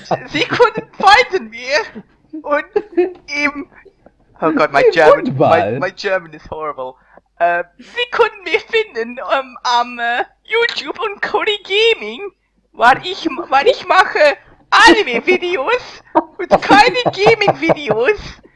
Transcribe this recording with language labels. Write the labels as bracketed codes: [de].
[de] Sie können finden mir und im... [en] Oh god, my German is horrible. [de] Sie können mich finden am YouTube und Cody Gaming, weil ich mache Anime-Videos und keine Gaming-Videos.